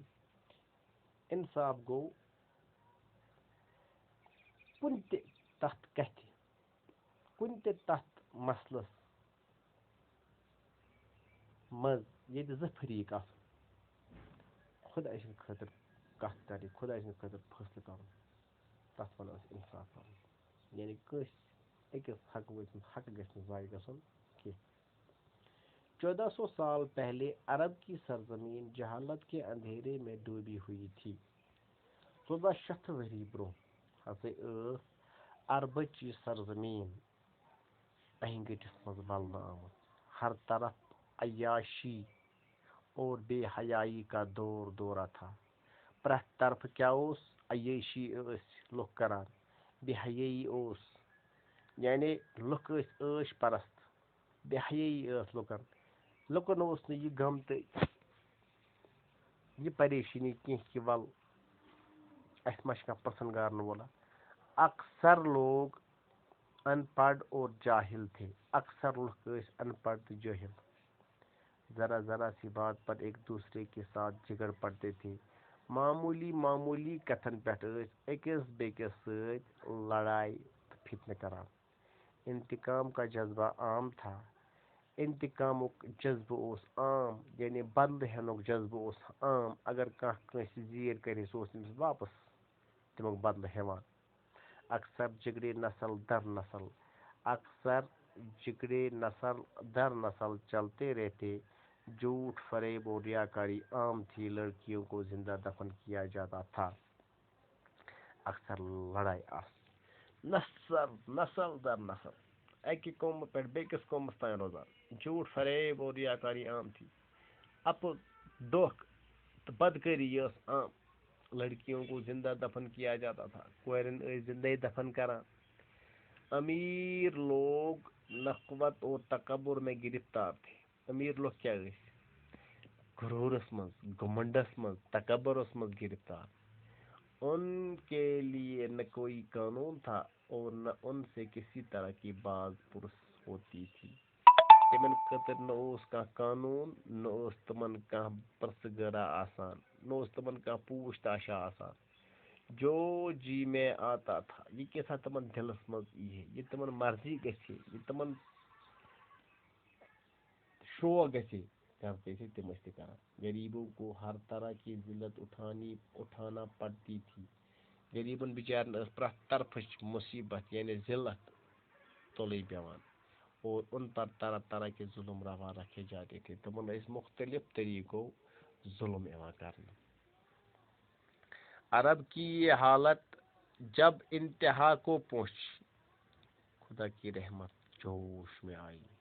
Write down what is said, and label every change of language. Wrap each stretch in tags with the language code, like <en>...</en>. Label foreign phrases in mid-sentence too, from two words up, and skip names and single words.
<ks>انصاف گوٚو کُنہِ تہِ تتھ کتھِ, کُنہِ تہِ تتھ مسلس منٛز ییٚتہِ زٕ فریٖق آسن, خۄداے سٕنٛدِ خٲطرٕ کتھ کرٕنۍ, خۄداے سٕنٛدِ خٲطرٕ فٲصلہٕ کرُن, تتھ ونو أسۍ انصاف کرُن. یعنی کٲنٛسہِ أکِس حقہٕ وٲلۍ سُنٛد حق گژھِ نہٕ ضایع گژھُن کینٛہہ.</ks> <ur>1400 سال پہلے عرب کی سرزمین جہالت کے اندھیرے میں ڈوبی ہوئی تھی.</ur> <ks>1400 ؤری برونٛہہ ہسا ٲس عربٕچ یہِ سرزمیٖن انگٔٹِس منٛز ولنہٕ آمٕژ.</ks> <ur>ہر طرف عیاشی اور بے حیائی کا دورہ تھا.</ur> <ks>پرٛٮ۪تھ طرفہٕ کیٛاہ اوس؟ عیاشی ٲسۍ لُکھ کران, بے حیٲیی اوس یعنی لُکھ ٲسۍ عٲش پرست, بے حیٲیی ٲس لُکن اوس نہٕ یہِ غم تہٕ یہِ پریشٲنی کینٛہہ کہِ ول اَسہِ ما چھُ کانٛہہ پرژھن گارن وولا.</ks> <ur>اکثر لوگ ان پڑھ اور جاہل تھے.</ur> <ks>اکثر لُکھ ٲسۍ ان پڑھ تہٕ جٲہل.</ks> <ur>ذرا سی بات پر ایک دوسرے کے ساتھ جھگڑ پڑتے تھے.</ur> <ks>معمولی کتھن پٮ۪ٹھ ٲسۍ أکِس بیٚکِس سۭتۍ لڑاے تہٕ فتنہٕ کران.</ks> <ur>انتقام کا جذبہ عام تھا.</ur> <ks>انتقامُک جذبہٕ اوس عام یعنی بدلہٕ ہٮ۪نُک جذبہٕ اوس عام. اگر کانٛہہ کٲنٛسہِ زیٖر کرِ سُہ اوس تٔمِس واپس تمیُک بدلہٕ ہٮ۪وان.</ks> <ur>اکثر جگڑے نسل در نسل چلتے رہتے. جھوٹ, فریب اور ریاکاری عام تھی. لڑکیوں کو زندہ دفن کیا جاتا تھا.</ur> <ks>اکثر لڑائی نسل در نسل اکہِ قومہٕ پٮ۪ٹھ بیٚکِس قومس تام روزان.</ks> <ur>جھوٹ, فریب اور ریاکاری عام تھی.</ur> <ks>اپُز, دھوکہٕ تہٕ بدکٲری ٲس عام.</ks> <ur>لڑکیوں کو زندہ دفن کیا جاتا تھا.</ur> <ks>کورٮ۪ن ٲسۍ زندے دفن کران.</ks> <ur>امیر لوگ نخوت اور تکبر میں گرفتار تھے.</ur> <ks>امیر لوگ کیٛاہ ٲسۍ؟ غروٗرس منٛز, گھمنڈس منٛز, تکبرس منٛز گرفتار.</ks> <ur>ان کے لیے نہ کوئی قانون تھا اور نہ ان سے کسی طرح کی باز پرس ہوتی تھی.</ur> <ks>تمن خٲطرٕ نہ اوس کانٛہہ قانوٗن, نہ اوس تمن کانٛہہ پرژھٕ غٲرا آسان, نہ اوس تمن کانٛہہ پوٗچھ تاشا آسان.</ks> <ur>جو جی میں آتا تھا,</ur> <ks>یہِ کیٛاہ تمن دِلس منٛز یِہے, یہِ تمن مرضی گژھِ, یہِ تمن شوق گژھِ</ks> <ur>کرتے تھے</ur> <ks>تم ٲسۍ تہِ کران.</ks> <ur>غریبوں کو ہر طرح کی ذلت اٹھانا پڑتی تھی.</ur> <ks>غریبن بچارن ٲس پرٛٮ۪تھ طرفٕچ مصیبت یعنی ذلت تُلٕنۍ پیٚوان.</ks> <ur>اور ان پر طرح کے ظلم روا رکھے جاتے تھے.</ur> <ks>تمن ٲسۍ مختلف طریقو ظلم یِوان کرنہٕ.</ks> <ur>عرب کی یہ حالت جب انتہا کو پہنچی, خدا کی رحمت جوش میں آئی.</ur>